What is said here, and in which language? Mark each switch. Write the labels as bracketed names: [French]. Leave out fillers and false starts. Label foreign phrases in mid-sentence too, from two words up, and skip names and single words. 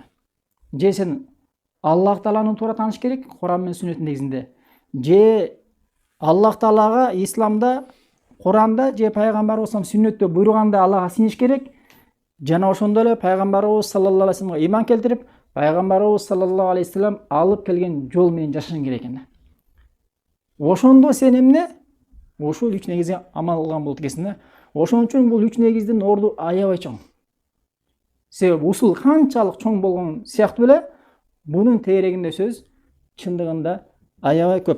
[Kyrgyz] Же сен Аллах Тааланы туура тааныш керек, Куран менен сүннөттүн негизинде. Же Аллах Таалага исламда, Куранда же пайгамбарыбыз сүннөттө буйруганда Аллага синиш керек. Жана ошондой эле пайгамбарыбыз [Arabic] صلى الله عليه وسلم [Kyrgyz] иман келтирип, пайгамбарыбыз [Arabic] صلى الله عليه وسلم [Kyrgyz] алып келген жол менен жашашың керек экен. Ошондо сен эмне? Ушул 3 негизге амал кылган болот экенсиң. Ошон үчүн бул 3 негиздин орду аябай чоң. Себеби усул канчалык чоң болгон сыяктуу эле бунун тегерегинде сөз чындыгында аябай көп.